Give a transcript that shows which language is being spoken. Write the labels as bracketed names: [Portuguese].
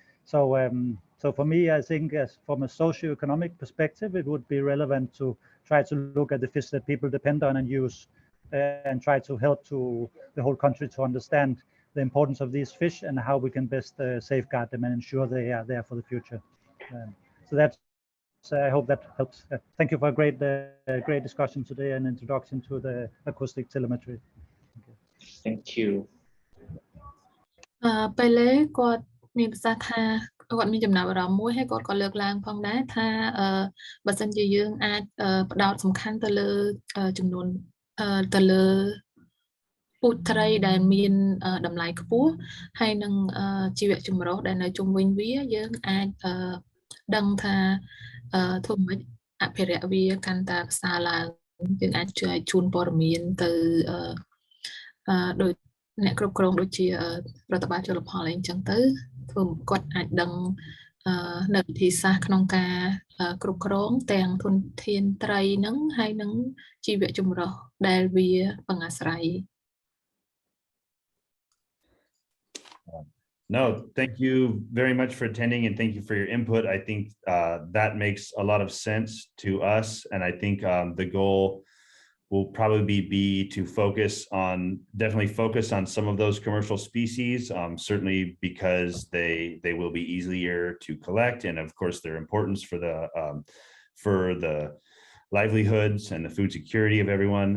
[English] So for me, I think from a socio-economic perspective, it would be relevant to try to look at the fish that people depend on and use and try to help to the whole country to understand the importance of these fish and how we can best safeguard them and ensure they are there for the future. So that's, I hope that helps. Thank you for a great discussion today and introduction to the acoustic telemetry. Thank you. [Khmer] ពេលគាត់មានប្រសាសន៍ថាគាត់មានចំណាប់អារម្មណ៍មួយហើយគាត់ក៏លើកឡើងផងដែរថាបើសិនជាយើងអាចផ្ដោតសំខាន់ទៅលើចំនួនទៅលើពូជត្រីដែលមានតម្លៃខ្ពស់ហើយនឹងជីវៈចម្រុះដែលនៅជុំវិញវាយើងអាចដឹងថាធ្វើម៉េចអភិរក្សវាកាន់តែប្រសើរឡើងយើងអាចជួយជូនព័ត៌មានទៅ ដោយអ្នកគ្រប់គ្រងដូចជារដ្ឋបាលជលផលអីចឹងទៅធ្វើគាត់អាចដឹងនៅវិធីសាស្ត្រក្នុងការគ្រប់គ្រងទាំងធនធានត្រីហ្នឹងហើយនឹងជីវៈចម្រុះដែលវាពឹងអាស្រ័យ [English] No, thank you very much for attending and thank you for your input. I think that makes a lot of sense to us. And I think the goal will probably be to definitely focus on some of those commercial species, certainly because they will be easier to collect, and of course their importance for the livelihoods and the food security of everyone.